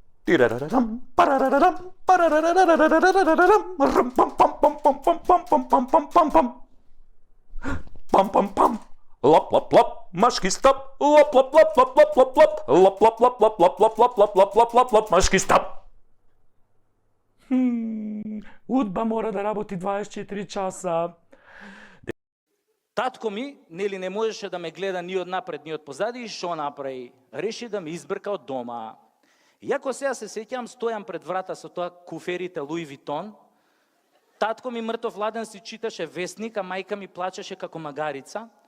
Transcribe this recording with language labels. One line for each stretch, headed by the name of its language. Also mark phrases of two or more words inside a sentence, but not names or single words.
Macedonian: Тирарарам, парарарарам, парарарарарарарарарам, рам пам пам пам пам пам пам пам пам пам пам пам. Пам пам пам. Лап лап лап, машки стоп. Лап лап лап лап лап лап лап. Лап лап лап лап лап лап лап лап лап лап лап лап, машки стоп. Удба мора да работи 24 часа. Татко ми, нели, не можеше да ме гледа ни од напред, ни од позади, и шо направи? Реши да ме избрка од дома. Иако сега се сеќам, стојам пред врата со тоа куферите Луи Витон, татко ми мртов ладен си читаше вестник, а мајка ми плачеше како магарица.